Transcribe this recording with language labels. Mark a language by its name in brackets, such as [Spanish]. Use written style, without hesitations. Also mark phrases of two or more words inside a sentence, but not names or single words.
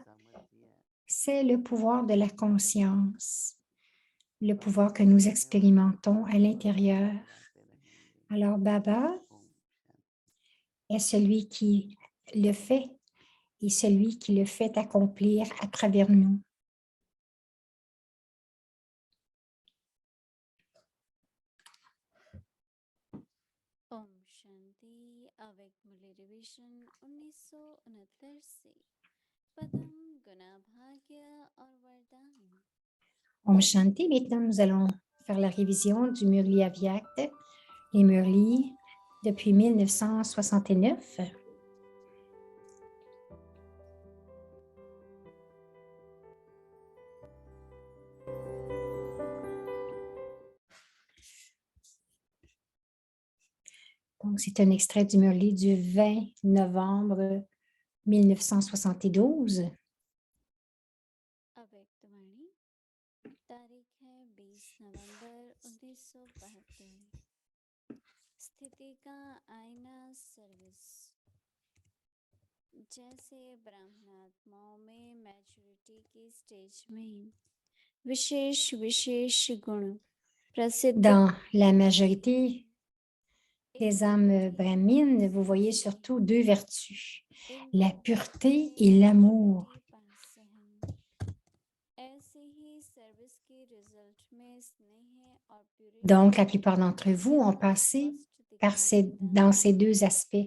[French] C'est le pouvoir de la conscience, le pouvoir que nous expérimentons à l'intérieur. Alors, Baba est celui qui le fait et celui qui le fait accomplir à travers nous. [Hindi] ओम शांति avec Murli Revision 1969 से पदम गुण भाग्य और वरदान. ओम शांति. [French] Maintenant, nous allons faire la révision du Murli Avyakt et Murli depuis 1969. Donc, c'est un extrait du Murli du 20 novembre 1972. [Hindi] Avec Dwani, तारीख है 20 नवंबर 1972. स्थिति का आईना सर्विस. जैसे ब्राह्मणात्माओं में मैच्योरिटी की स्टेज में विशेष गुण प्रसिद्ध. [French] Dans la majorité des âmes brahmines, vous voyez surtout deux vertus, la pureté et l'amour. Donc, la plupart d'entre vous ont passé dans ces deux aspects.